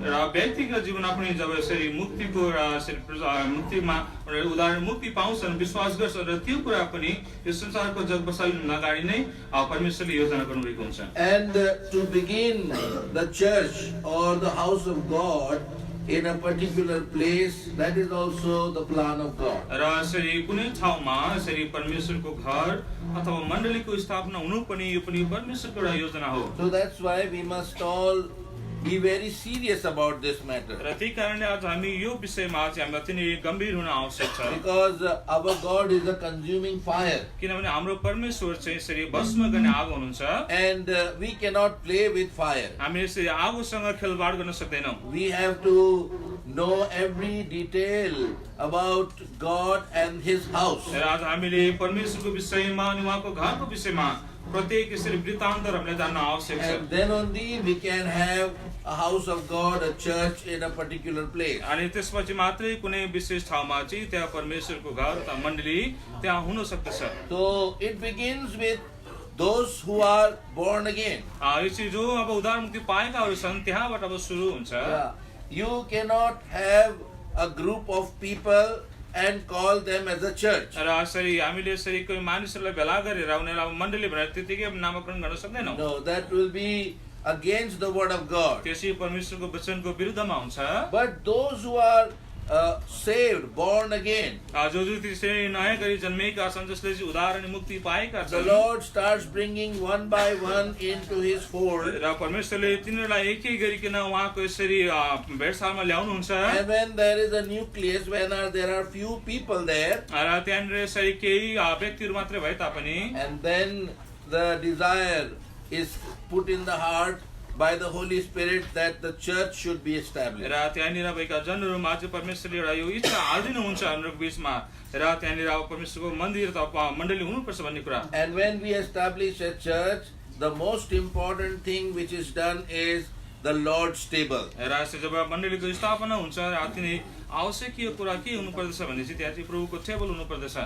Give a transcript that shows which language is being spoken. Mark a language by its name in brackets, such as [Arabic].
[Nepali] र व्यक्तिगत जीवनमा पनि जब यसरी मुक्तिको र मुक्तिमा उदाहरण मुक्ति पाउँछन् विश्वास गर्छन् र त्यो कुरा पनि यो संसारको जग बसालिनु अगाडि नै परमेश्वरले योजना गर्नुभएको हुन्छ। [English] And to begin the church or the house of God in a particular place, that is also the plan of God. [Nepali] र यसरी कुनै ठाउँमा यसरी परमेश्वरको घर अथवा मण्डलीको स्थापना हुनु पनि यो पनि परमेश्वरको एउटा योजना हो। [English] So that's why we must all be very serious about this matter. [Nepali] र त्यही कारणले आज हामी यो विषयमा चाहिँ हामी अति नै गम्भीर हुन आवश्यक छ। [English] Because our God is a consuming fire. [Nepali] किनभने हाम्रो परमेश्वर चाहिँ यसरी भस्म गर्ने आगो हुनुहुन्छ [English] And we cannot play with fire. [Nepali] हामी यसरी आगोसँग खेलबाड गर्न सक्दैनौँ। [English] We have to know every detail about God and His house. [Nepali] र आज हामीले परमेश्वरको विषयमा अनि उहाँको घरको विषयमा प्रत्येक यसरी वृत्तान्तहरू हामीले जान्न आवश्यक छ। [English] And then only we can have a house of God, a church in a particular place. [Nepali] अनि त्यसपछि मात्रै कुनै विशेष ठाउँमा चाहिँ त्यहाँ परमेश्वरको घर अथवा मण्डली त्यहाँ हुन सक्दछ। [English] So it begins with those who are born again. [Nepali] यो चाहिँ जो अब उद्धार मुक्ति पाएकाहरू छन् त्यहाँबाट अब सुरु हुन्छ। [English] Yeah. You cannot have a group of people and call them as a church. [Nepali] र यसरी हामीले यसरी कोही मानिसहरूलाई भेला गरेर उनीहरूलाई अब मण्डली भनेर त्यतिकै नामकरण गर्न सक्दैनौँ। [English] No, that will be against the word of God. [Nepali] त्यसै परमेश्वरको वचनको विरुद्धमा हुन्छ। [English] But those who are saved, born again. [Nepali] जो जो त्यसरी नयाँ गरी जन्मेका छन् जसले चाहिँ उद्धार अनि मुक्ति पाएका [English] The [Nepali] छन् [English] Lord starts bringing one by one into His fold. [Nepali] र परमेश्वरले तिनीहरूलाई एक एक गरिकन उहाँको यसरी भेटसालमा ल्याउनुहुन्छ [English] And when there is a nucleus, when there are few people there, [Nepali] र त्यहाँनिर यसरी केही व्यक्तिहरू मात्रै भए तापनि [English] and then the desire is put in the heart by the Holy Spirit that the church should be established. [Nepali] र त्यहाँनिर भएका जनहरूमा चाहिँ परमेश्वरले एउटा यो इच्छा हालिदिनुहुन्छ हाम्रो बिचमा र त्यहाँनिर अब परमेश्वरको मन्दिर त मण्डली हुनुपर्छ भन्ने कुरा [English] And when we establish a church, the most important thing which is done is the Lord's table. [Nepali] र जब मण्डलीको स्थापना हुन्छ र अति नै आवश्यक कुरा के हुनुपर्दछ भने चाहिँ त्यहाँ चाहिँ प्रभुको टेबल हुनुपर्दछ